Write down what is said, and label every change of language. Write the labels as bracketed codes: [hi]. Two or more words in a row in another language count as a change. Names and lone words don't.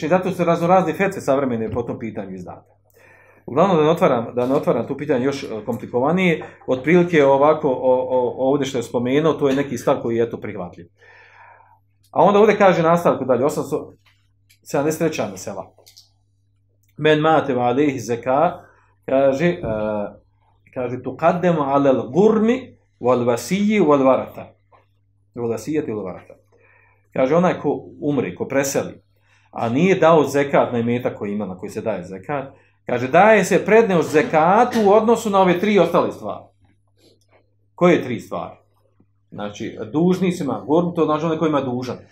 [bs] I zato su raznorazne fetve savremene po tom pitanju izdate. Uglavnom, da ne otvaram tu pitanje još komplikovanije, otprilike ovako, ovdje što je spomenuo, to je neki stav koji je to prihvatljiv. A onda ovdje kaže nastavku dalje, 873. [ar] مسألة. من مات وعليه زكاة, kaže تقدم على الغرم والوصية والورثة. والوصية والورثة. [bs] Kaže onaj ko umri, ko preseli, a nije dao zekat na imetak koji ima, na koji se daje zekat, kaže daje se prednost zekatu u odnosu na ove tri ostale stvari. Koje tri stvari? Znači, dužnicima, gurm, to znači onaj koji ima dužan.